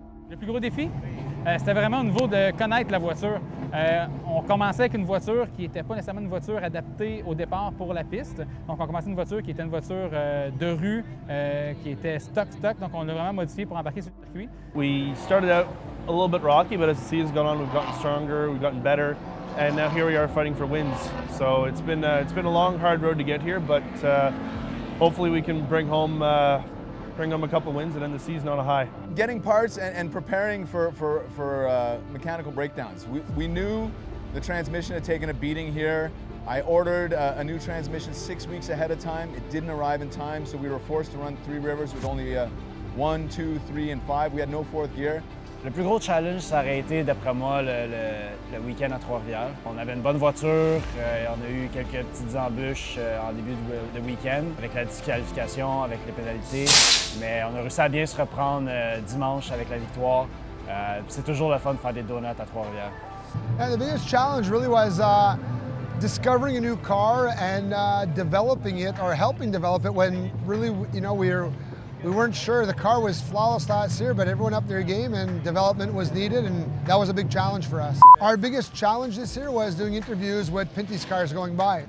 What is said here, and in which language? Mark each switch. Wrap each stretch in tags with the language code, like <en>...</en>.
<fr>Le plus gros défi, c'était vraiment au niveau de connaître la voiture. On commençait avec une voiture qui n'était pas nécessairement une voiture adaptée au départ pour la piste. Donc, on commençait une voiture qui était une voiture de rue, qui était stock. Donc, on l'a vraiment modifié pour embarquer sur le circuit.</fr> <en>We started out a little bit rocky, but as the season's gone on, we've gotten stronger, we've gotten better, and now here we are fighting for wins. So it's been a long, hard road to get here, but hopefully we can bring home a couple wins and end the season on a high. Getting parts and preparing for mechanical breakdowns. We knew the transmission had taken a beating here. I ordered a new transmission 6 weeks ahead of time. It didn't arrive in time, so we were forced to run Three Rivers with only 1, 2, 3, and 5. We had no fourth gear.</en> <fr>Le plus gros challenge, ça aurait été, d'après moi, le week-end à Trois-Rivières. On avait une bonne voiture, on a eu quelques petites embûches en début de week-end, avec la disqualification, avec les pénalités, mais on a réussi à bien se reprendre dimanche avec la victoire. C'est toujours le fun de faire des donuts à Trois-Rivières.</fr> <en>And the biggest challenge really was discovering a new car and developing it, or helping develop it, when really, you know, we weren't sure. The car was flawless last year, but everyone upped their game and development was needed, and that was a big challenge for us. Our biggest challenge this year was doing interviews with Pinty's cars going by.</en>